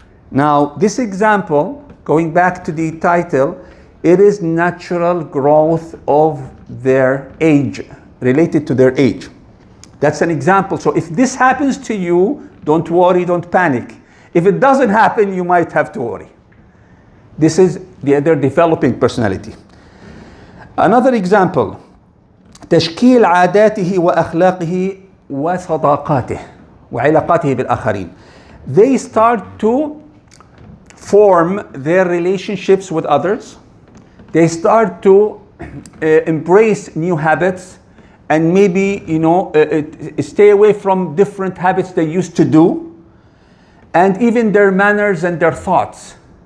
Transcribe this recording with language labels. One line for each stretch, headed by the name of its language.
English: Now, this example, going back to the title, it is natural growth of their age, related to their age. That's an example. So if this happens to you, don't worry, don't panic. If it doesn't happen, you might have to worry. This is their developing personality. Another example,
Arabic: تشكيل عاداته وأخلاقه وصداقاته وعلاقاته بالآخرين.
English: They start to form their relationships with others. They start to embrace new habits and maybe, stay away from different habits they used to do, and even their manners and their thoughts.